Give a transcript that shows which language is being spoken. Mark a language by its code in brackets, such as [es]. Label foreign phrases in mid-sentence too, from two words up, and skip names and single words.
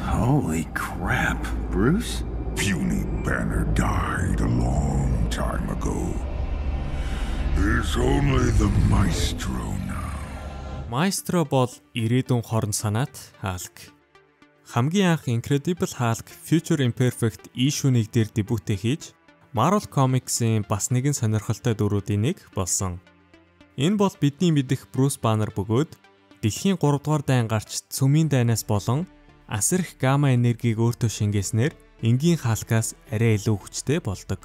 [en] Holy crap, Bruce? Puny Banner died a long time ago. There's only the Maestro now. [mn] Maestro бол ирээдүйн хорон санаат Hulk. Хамгийн анх Incredible Hulk Future Imperfect ишүүнийг дээр дебютээ хийж Marvel Comics-ийн бас нэгэн сонирхолтой дүрүүдийн нэг болсон. Энэ бол бидний мэдих Bruce Banner бөгөөд дэлхийн 3 дугаар дайн гарч цөмийн дайнаас болон асрах гамма энергийг өөртөө шингээснээр энгийн Hulk-аас арай илүү хүчтэй болдог.